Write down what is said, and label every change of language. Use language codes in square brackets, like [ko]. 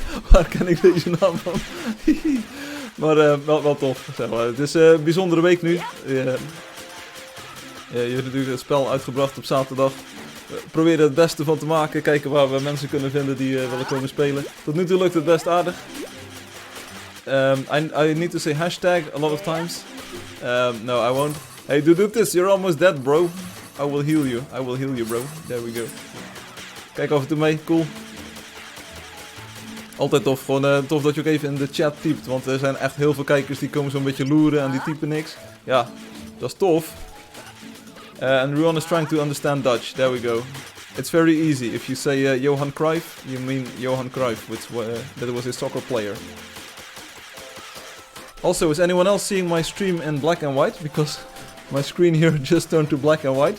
[nl] Waar ken ik deze naam van? Maar wel tof, zeg maar. Het is een bijzondere week nu. Je hebt natuurlijk het spel uitgebracht op zaterdag. We proberen het beste van te maken. Kijken waar we mensen kunnen vinden die willen komen spelen. Tot nu toe lukt het best aardig. [en] I need to say hashtag a lot of times. No, I won't. Hey, do this. You're almost dead, bro. I will heal you, bro. There we go. [nl] Kijk af en toe mee. [en] Cool. [nl] Altijd tof. Gewoon tof dat je ook even in de chat typt. Want er zijn echt heel veel kijkers die komen zo'n beetje loeren en die typen niks. Ja, dat is tof. [en] And Ruan is trying to understand Dutch. There we go. It's very easy. If you say Johan Cruyff, you mean Johan Cruyff, that was a soccer player. Also, is anyone else seeing my stream in black and white? Because my screen here just turned to black and white.